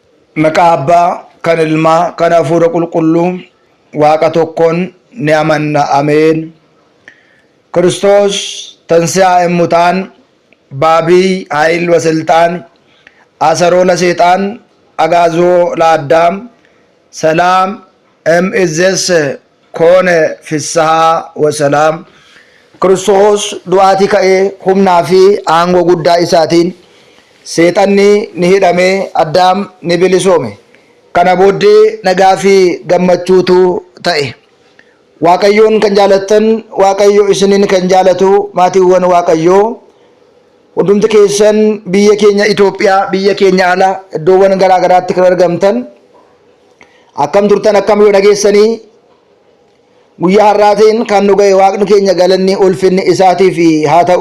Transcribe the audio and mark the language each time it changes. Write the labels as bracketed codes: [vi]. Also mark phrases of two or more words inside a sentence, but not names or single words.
[om] Maqaa Abbaa, kan Ilmaa, kan Hafuura Qulqulluu, Waaqa tokkoon ni amanna. Ameen. [gez] ክርስቶስ ተንሥአ እሙታን በዐቢይ ኃይል ወሥልጣን አሰሮ ለሰይጣን አግዓዞ ለአዳም ሰላም እምይእዜሰ ኮነ ፍስሐ ወሰላም። ክርስቶስ [om] du'aatii ka'ee humnaa fi aangoo guddaa isaatiin seexanni ni hidhame, Addaam ni bilisoome. Kana booddee nagaa fi gammachuutu ta'e. Waaqayyoon kan jaalattan, Waaqayyo isiniin kan jaalatu maatiiwwan Waaqayyoo hundumti keessan biyya keenya Itoophiyaa, biyya keenya ala iddoowwan garaa garaatti kan argamtan akkam turtan, akkam yoo dhageessanii guyyaa har'aatiin kan nu ga'e Waaqni keenya galanni ulfinni isaatiif haa ta'u.